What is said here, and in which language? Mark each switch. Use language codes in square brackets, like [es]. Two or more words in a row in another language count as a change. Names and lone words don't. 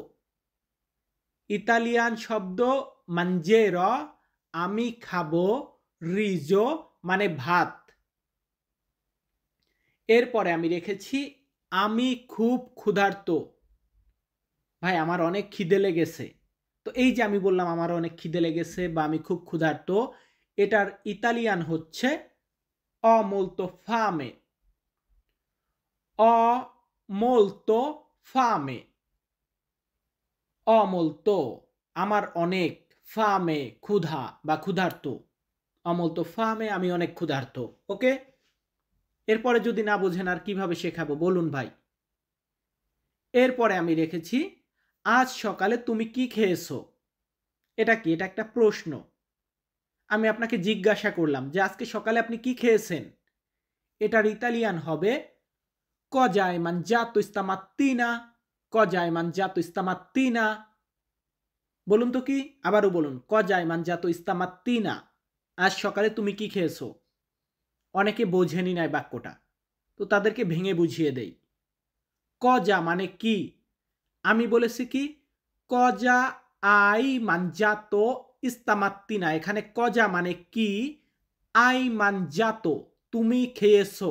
[bn] ইতালিয়ান শব্দ মানজেরো, আমি খাবো, রিজো মানে ভাত। এরপরে আমি রেখেছি আমি খুব ক্ষুধার্ত। ভাই আমার অনেক খিদে লেগেছে। তো এই যে আমি বললাম আমার অনেক খিদে লেগেছে বা আমি খুব ক্ষুধার্ত, এটার ইতালিয়ান হচ্ছে [it] ho molto fame। ho molto fame। ho molto [bn] আমার অনেক, ফামে ক্ষুধা বা ক্ষুধার্ত। [it] ho molto fame [bn] আমি অনেক ক্ষুধার্ত। ওকে, এরপরে যদি না বোঝেন আর কিভাবে শেখাবো বলুন ভাই। এরপরে আমি রেখেছি আজ সকালে তুমি কি খেয়েছো। এটা কি? এটা একটা প্রশ্ন। আমি আপনাকে জিজ্ঞাসা করলাম যে আজকে সকালে আপনি কি খেয়েছেন। এটার ইতালিয়ান হবে [it] cosa hai mangiato stamattina। cosa hai mangiato stamattina। [bn] বলুন তো কি? আবারও বলুন, [it] cosa hai mangiato stamattina। [bn] আজ সকালে তুমি কি খেয়েছো। অনেকে বোঝেনি নাই বাক্যটা, তো তাদেরকে ভেঙে বুঝিয়ে দেই। কজা মানে কি? আমি বলেছি কি [it] cosa hai mangiato stamattina. [bn] এখানে কজা মানে কি, [it] hai mangiato [bn] তুমি খেয়েছো।